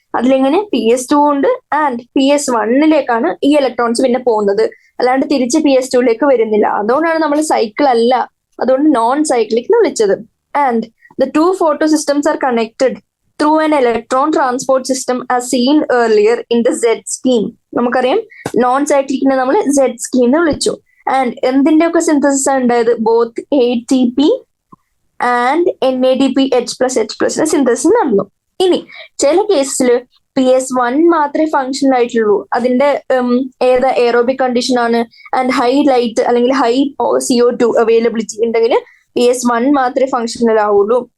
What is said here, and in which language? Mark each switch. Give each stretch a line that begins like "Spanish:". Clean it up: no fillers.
Malayalam: അതിലിങ്ങനെ PS2 ഉണ്ട് and PS1 ഈ ഇലക്ട്രോൺസ് പിന്നെ പോകുന്നത്, അല്ലാണ്ട് തിരിച്ച് PS2 വരുന്നില്ല. അതുകൊണ്ടാണ് നമ്മൾ സൈക്കിൾ അല്ല, അതുകൊണ്ട് നോൺ സൈക്ലിക് എന്ന് വിളിച്ചത്.
English: And the two photo systems are connected through an electron transport system as seen earlier in the Z scheme.
Malayalam: നമുക്കറിയാം നോൺ സൈക്ലിക്കിനെ നമ്മൾ Z scheme എന്ന് വിളിച്ചു. ആൻഡ് എന്തിന്റെ ഒക്കെ സിന്തസിസ് ഉണ്ടായത്? Both ATP and NADP H+H+ synthesis നടന്നു. ഇനി ചില കേസിൽ PS1 മാത്രമേ ഫങ്ഷണൽ ആയിട്ടുള്ളൂ. അതിന്റെ ഏതാ എയറോബിക് കണ്ടീഷൻ ആണ് ആൻഡ് ഹൈ ലൈറ്റ് അല്ലെങ്കിൽ ഹൈ CO2 അവൈലബിലിറ്റി ഉണ്ടെങ്കിൽ PS1 മാത്രമേ ഫങ്ഷണൽ ആവുള്ളൂ.